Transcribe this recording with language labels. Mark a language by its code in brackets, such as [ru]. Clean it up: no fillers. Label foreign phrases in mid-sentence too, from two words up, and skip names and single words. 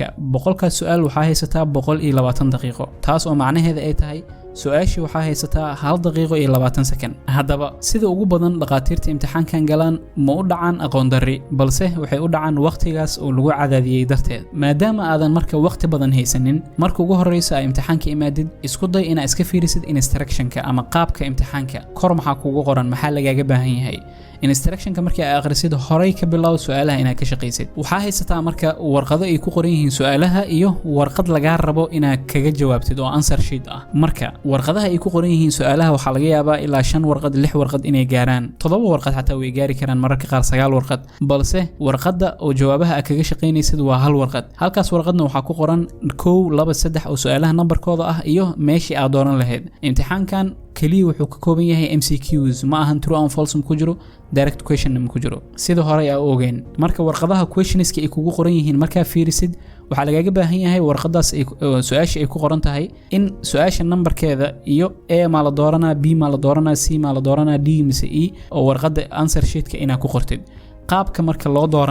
[so] 100kaas su'aal waxa haysataa 120 daqiiqo taas oo macnaheedu ay tahay su'aashii waxa haysataa 1 daqiiqo iyo 20 second hadaba sida ugu badan dhaqaatiirta imtixaankan galaan ma u dhacaan aqoon darri balse waxay u dhacaan waqtigaas oo lagu cadaadiyay darteed maadaama aadan marka waqti badan haysanin marka ugu horeysa ay imtixaanka imaadid isku day inaad iska fiirisid instructionka ama qaabka imtixaanka kor maxaa kugu qoran maxaa lagaaga baahan yahay instructionka markii aad akhrisid horay ka bilow su'aalaha inaad ka shaqeysid waxa haysataa marka warqado ay ku qoran yihiin su'aalaha iyo warqad laga rabo inaad kaga jawaabtid oo answer sheet ah marka warqadaha ay ku qoran yihiin su'aalaha waxa laga yaabaa ilaa 5 warqad 6 warqad inay gaaraan 7 warqad xataa way gaari karaan mararka qaar 9 warqad balse warqada oo jawaabaha aad kaga shaqeynaysid waa hal warqad halkaas warqadna waxa ku qoran 1 2 3 oo su'aalaha numberkooda ah iyo meeshii aad dooran lahayd imtixaankan kaliya wuxuu ka kooban yahay MCQs ma ahan [en] true and false [so] ku jiro [en] direct question [so] ku jiro sida hore ay oogeen marka warqadaha questionska ay kugu qoran yihiin marka fiirisid waxa lagaga baahan yahay warqadaas ay su'aasha ay ku qoran tahay in su'aasha numberkeeda iyo A ma la dooranaa B ma la dooranaa C ma la dooranaa D mise E oo warqada [en] answer sheetka [so] inaad ku qortid qaabka marka loo